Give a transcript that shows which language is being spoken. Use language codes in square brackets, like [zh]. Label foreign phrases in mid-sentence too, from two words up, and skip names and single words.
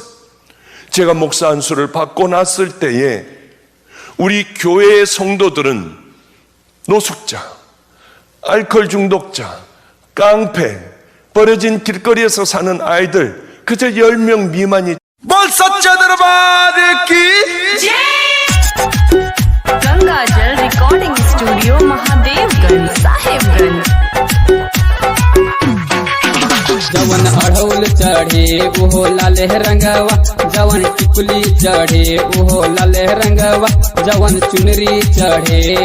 [ko] 제가 목사 안수를 받고 났을 때에 우리 교회의 성도들은 노숙자, 알코올 중독자, 깡패, 버려진 길거리에서 사는 아이들 그저 10명 미만이 [bho] गंगाजल रिकॉर्डिंग स्टूडियो महादेवगंज साहेबगंज। जवन अढ़ौल चढ़े ओहो लाले रंगवा, जवन टिकुली चढ़े ओहो लाले रंगवा, जवन चुनरी चढ़े